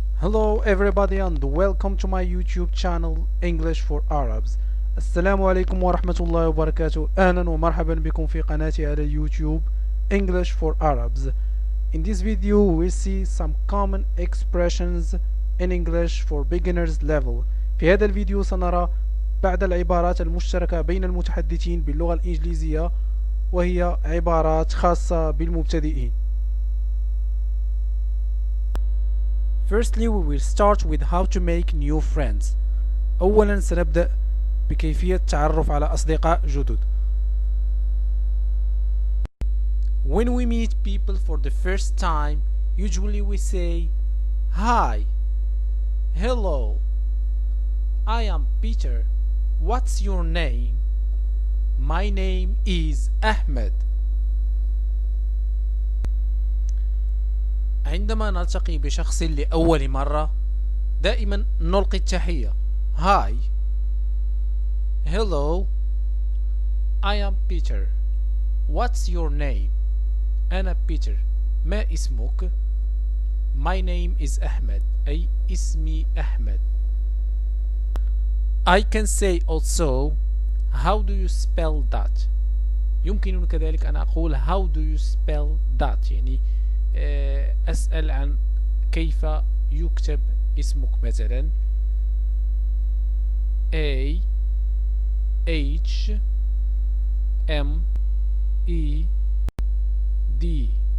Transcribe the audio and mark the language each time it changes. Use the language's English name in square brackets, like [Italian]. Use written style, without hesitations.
[English] Hello everybody and welcome to my YouTube channel English for Arabs. [Arabic] السلام عليكم ورحمة الله وبركاته. أهلا ومرحبا بكم في قناتي على اليوتيوب English for Arabs. [English] In this video we'll see some common expressions in English for beginners level. [Arabic] في هذا الفيديو سنرى بعض العبارات المشتركة بين المتحدثين باللغة الإنجليزية وهي عبارات خاصة بالمبتدئين. [English] Firstly, we will start with how to make new friends. [Arabic] أولا سنبدأ بكيفية التعرف على أصدقاء جدد. [English] When we meet people for the first time, usually we say, Hi, hello, I am Peter. What's your name? My name is Ahmed. [Arabic] عندما نلتقي بشخص لأول مرة دائما نلقي التحية [English] Hi, hello, I am Peter. What's your name? [Arabic] أنا بيتر. ما اسمك؟ [English] My name is أحمد. [Arabic] أي اسمي أحمد. [English] I can say also How do you spell that? [Arabic] يمكنني كذلك أن أقول [English] How do you spell that؟ [Arabic] يعني أسأل عن كيف يكتب اسمك مثلا A H M E D.